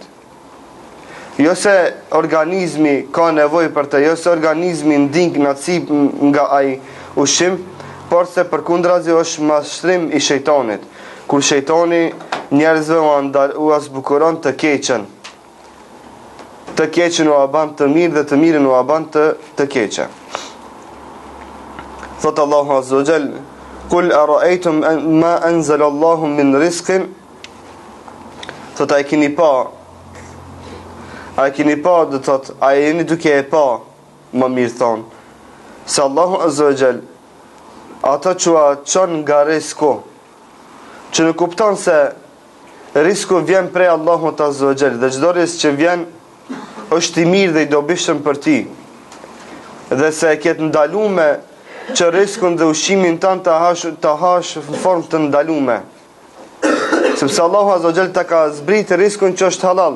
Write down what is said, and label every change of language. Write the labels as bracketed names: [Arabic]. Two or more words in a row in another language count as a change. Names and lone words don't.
[Albanian] Jo se organizmi ka nevojë për të, jo se organizmi ndin kënaqësi nga ai ushqim, por se përkundrazi është mashtrim i shejtanit. Kur shejtani njerëzve u zbukuron të keqen. Të keqen u aban të mirë dhe të mirën u aban të keqe. Thot [Arabic] الله عز وجل: "قل أرأيتم ما أنزل الله من رزق." [Albanian] Thot a e keni pa, do thot, a jeni duke e pa, më mirë thonë, se [Arabic] الله عز و [Albanian] Jall ato që a qënë nga risku, që në kupton se risku vjen prej [Arabic] الله عز وجل, [Albanian] dhe çdo risk që vjen është i mirë dhe i dobishëm për ti, dhe se e ketë ndalume që riskun dhe ushqimin tanë të hash në formë të ndalume, sepse [Arabic] الله عز وجل [Albanian] ta ka zbritë riskun që është halal.